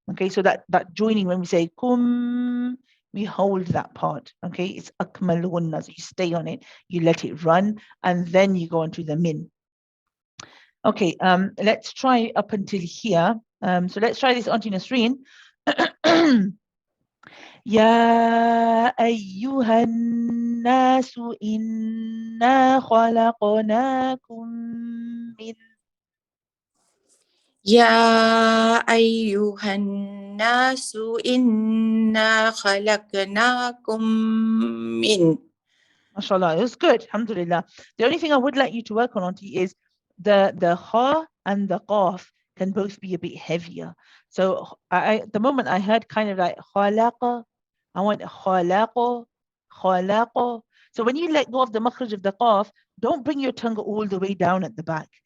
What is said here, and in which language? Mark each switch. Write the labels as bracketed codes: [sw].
[en] Okay, so that joining, when we say kum, we hold that part. Okay, it's akmal gunna, so you stay on it, you let it run, and then you go into the min. Okay, let's try up until here. So let's try this, Auntie Nasreen. [ar] يا أيها الناس إنا خلقناكم من يا أيها الناس إنا خلقناكم من. [en] MashaAllah, it was good. Alhamdulillah. The only thing I would like you to work on, Auntie, is the ha and the qaf can both be a bit heavier. So at the moment I heard kind of like khalaqa. I want khalaqa, khalaqa. So when you let go of the makhraj of the qaf, don't bring your tongue all the way down at the back.